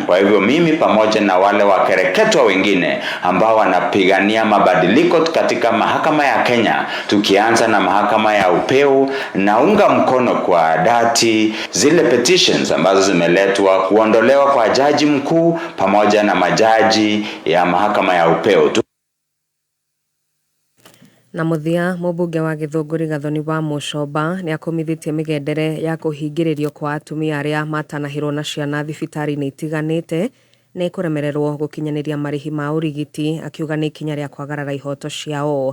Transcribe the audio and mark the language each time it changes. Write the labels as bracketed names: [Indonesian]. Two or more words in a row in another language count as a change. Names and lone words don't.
[Swahili] Kwa hivyo mimi pamoja na wale wakereketwa wengine ambao wanapigania mabadiliko katika mahakama ya Kenya, tukianza na mahakama ya upeo, naunga mkono kwa dhati zile petitions ambazo zimeletwa kuondolewa kwa jaji mkuu pamoja na majaji ya mahakama ya upeo. [Kikuyu] Na muthia mubunge wa Githunguri Gathoni wa Mucomba ni akomithitie migendere ya kuhingiririo kwa atumia aria matanahirwo na ciana thibitari-ini itiganite ni kuremererwo gukinyaniria marihi ma urigiti, akiuga ni ikinya ria kwagarara ihoto ciao.